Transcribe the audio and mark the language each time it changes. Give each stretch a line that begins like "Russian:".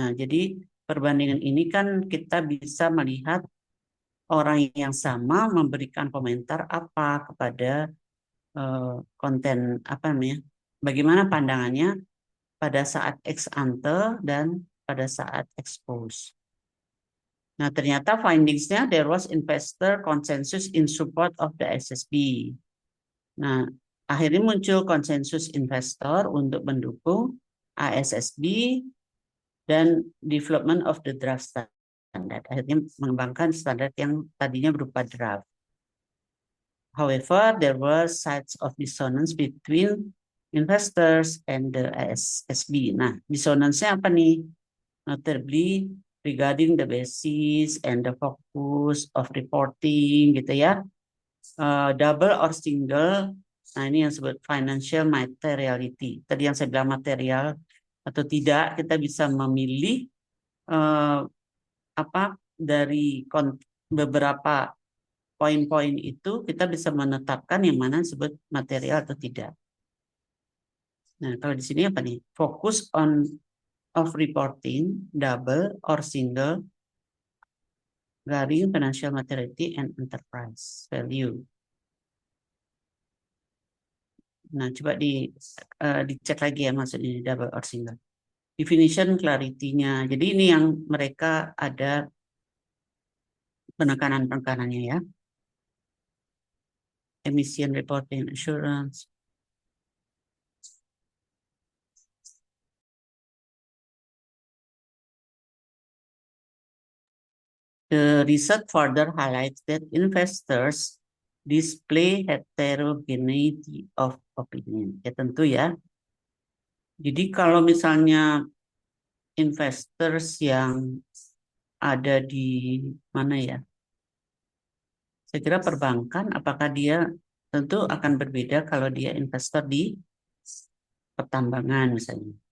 Indonesian: Nah, jadi perbandingan ini kan kita bisa melihat orang yang sama memberikan komentar apa kepada konten apa namanya, bagaimana pandangannya pada saat ex ante dan pada saat expose. Nah, ternyata findingsnya
English: there was investor consensus in support of the SSB.
Indonesian: Nah, akhirnya muncul konsensus investor untuk mendukung ISSB dan
English: development of the draft standard.
Indonesian: Akhirnya mengembangkan standar yang tadinya berupa draft.
English: However, there were sides of dissonance between investors and the ISSB.
Indonesian: Nah, dissonance-nya apa nih?
English: Notably regarding the basis and the focus of reporting
Indonesian: gitu ya.
English: Double or single.
Indonesian: Nah, ini yang disebut financial materiality. Tadi yang saya bilang material atau tidak, kita bisa memilih apa dari beberapa poin-poin itu, kita bisa menetapkan yang mana disebut material atau tidak. Nah, kalau di sini apa nih?
English: Focus on of reporting, double or single, varying financial materiality and enterprise value.
Indonesian: Nah, coba dicek lagi ya maksudnya
English: double or single. Definition clarity-nya.
Indonesian: Jadi ini yang mereka ada penekanan-penekanannya ya.
English: Emission reporting assurance. The research further highlights that investors display heterogeneity of opinion.
Indonesian: Ya tentu ya. Jadi kalau misalnya investors yang ada di mana ya? Saya kira perbankan, apakah dia tentu akan berbeda kalau dia investor di pertambangan misalnya.